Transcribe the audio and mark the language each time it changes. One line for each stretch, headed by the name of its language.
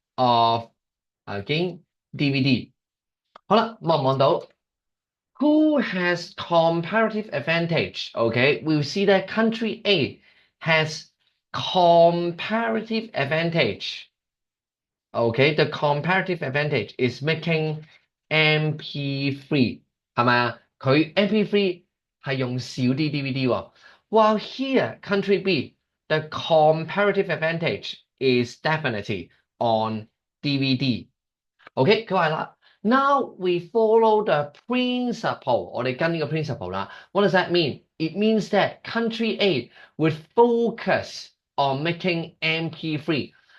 English: of again DVD。
Cantonese: 好啦，
English: 望唔望到 who has comparative advantage? Okay, we'll see that country A has comparative advantage. Okay, the comparative advantage is making MP3
Cantonese: 係咪啊？佢 MP3 係用少啲 DVD 喎。
English: While here, country B, the comparative advantage is definitely on DVD. OK，佢話啦 ，Now we follow the principle，
Cantonese: 我哋跟呢個 principle 啦。
English: What does that mean? It means that country A would focus on making MP3.